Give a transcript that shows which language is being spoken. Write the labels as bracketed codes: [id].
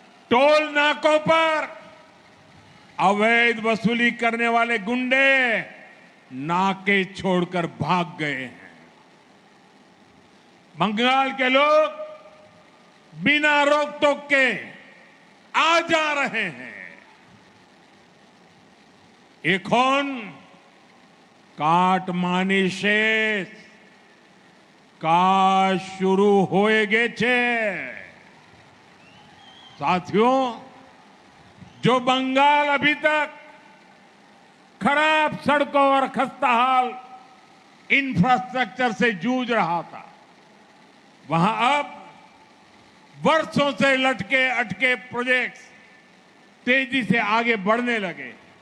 [hi] Toll नाकों पर अवैध वसूली करने वाले गुंडे नाके छोड़कर भाग गए हैं। बंगाल के लोग बिना रोक टोक के आ जा रहे हैं। [bn] এখন কাটমানি শেষ, কাজ शुरू হয়ে গেছে। [hi] साथियों, जो बंगाल अभी तक खराब सड़कों और खस्ताहाल इंफ्रास्ट्रक्चर से जूझ रहा था, वहां अब वर्षों से लटके अटके प्रोजेक्ट्स तेजी से आगे बढ़ने लगे।